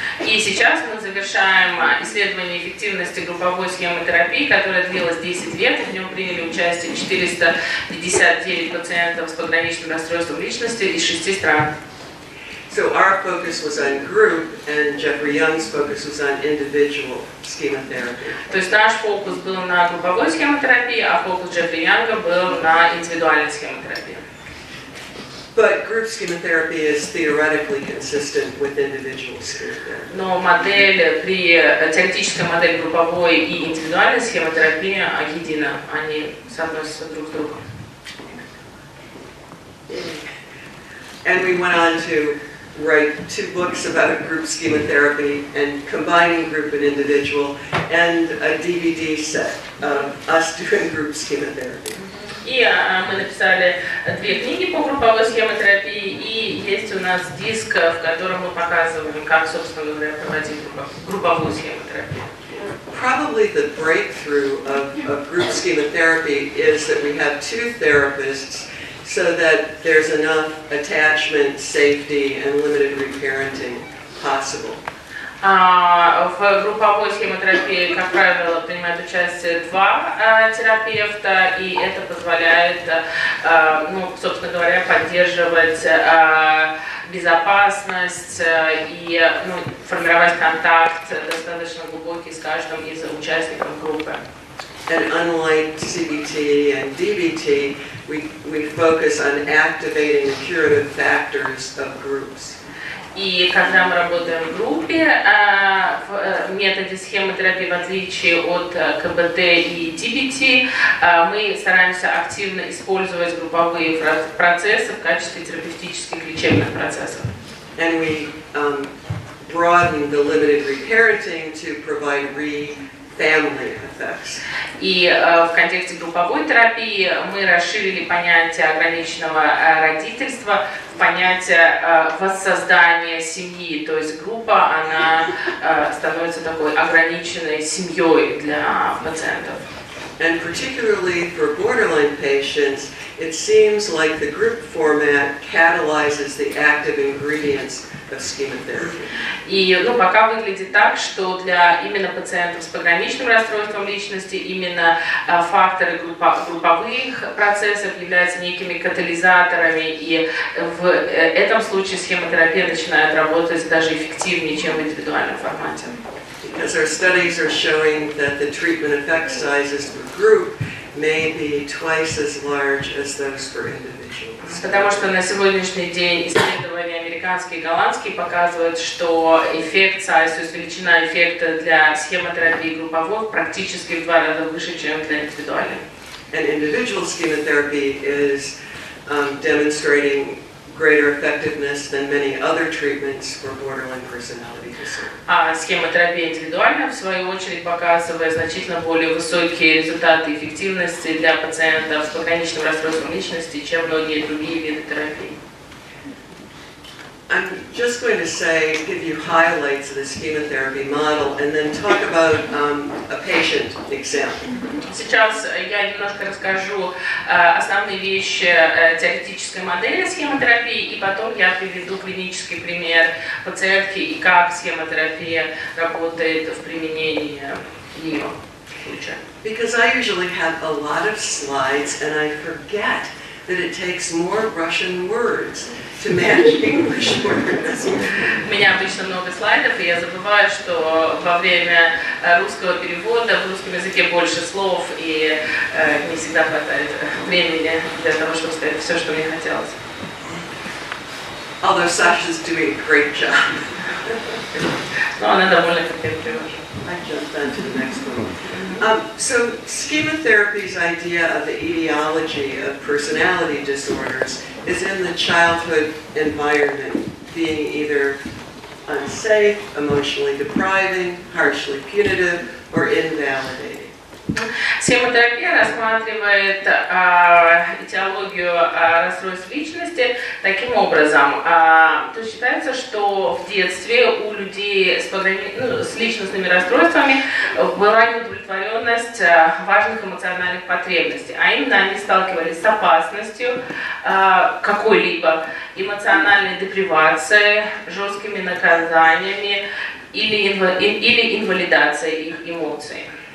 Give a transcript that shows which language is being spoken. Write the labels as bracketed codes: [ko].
[ru] И сейчас мы завершаем исследование эффективности групповой схемотерапии, которая длилась 10 лет, и в нем приняли участие 459 пациентов с пограничным расстройством личности из 6 стран. [en] So our focus was on group, and Jeffrey Young's focus was on individual schema-therapy. [ru] То есть наш фокус был на групповой схемотерапии, а фокус Джеффри Янга был на индивидуальной схемотерапии. [en] But group schema-therapy is theoretically consistent with individual schema-therapy. [ru] Но модель теоретическая модель групповой и индивидуальной схемотерапии едина, они соотносятся друг с другом. [en] And we went on to write 2 books about group schema therapy and combining group and individual, and a DVD set of us doing group schema therapy. [ru] И мы написали 2 книги по групповой схемотерапии, и есть у нас диск, в котором мы показываем, как, собственно говоря, проводить групповую схемотерапию. [en] Probably the breakthrough of group schema therapy is that we have 2 therapists so that there's enough attachment, safety, and limited reparenting possible. [ru] В групповой схемотерапии, как правило, принимают участие 2 терапевта, и это позволяет, собственно говоря, поддерживать безопасность и формировать контакт достаточно глубокий с каждым из участников группы. [en] And unlike CBT and DBT, we focus on activating the curative factors of groups. [ru] И когда мы работаем в группе, в методе схемотерапии, в отличие от КБТ и DBT, мы стараемся активно использовать групповые процессы в качестве терапевтических лечебных процессов. [en] And we broaden the limited reparenting to provide family effects. [ru] И в контексте групповой терапии мы расширили понятие ограниченного родительства в понятие воссоздания семьи. То есть группа, она становится такой ограниченной семьей для пациентов. [en] And particularly for borderline patients, it seems like the group format catalyzes the active ingredients of schema-therapy. [ru] И пока выглядит так, что для именно пациентов с пограничным расстройством личности именно факторы групповых процессов являются некими катализаторами, и в этом случае схемотерапия начинает работать даже эффективнее, чем в индивидуальном формате. [en] Because our studies are showing that the treatment effect sizes for group may be twice as large as those for individuals. [ru] Потому что на сегодняшний день исследования американские и голландские показывают, что эффект size, то есть величина эффекта для схемотерапии групповой практически в 2 раза выше, чем для индивидуальной. [en] And individual schema-therapy is demonstrating greater effectiveness than many other treatments for borderline personality disorder. [ru] А схемотерапия индивидуальная, в свою очередь, показывает значительно более высокие результаты эффективности для пациентов с пограничным расстройством личности, чем многие другие виды терапии. [en] I'm just going to give you highlights of the schema-therapy model and then talk about a patient example. [ru] Сейчас я немножко расскажу основные вещи теоретической модели схемотерапии, и потом я приведу клинический пример пациентки и как схемотерапия работает в применении ее случая. [en] Because I usually have a lot of slides and I forget that it takes more Russian words to manage English words. [ru] У меня обычно много слайдов, и я забываю, что во время русского перевода в русском языке больше слов, и не всегда хватает времени для того, чтобы сказать все, что мне хотелось. [en] Although Sasha's doing a great job. [ru] Но она довольно терпелива. [en] I jumped on to the next one. So schema-therapy's idea of the etiology of personality disorders is in the childhood environment, being either unsafe, emotionally depriving, harshly punitive, or invalidating. [ru] Схемотерапия рассматривает этиологию расстройств личности таким образом. То есть считается, что в детстве у людей с личностными расстройствами была неудовлетворенность важных эмоциональных потребностей, а именно они сталкивались с опасностью какой-либо эмоциональной депривацией, жесткими наказаниями или инвалидацией их эмоций.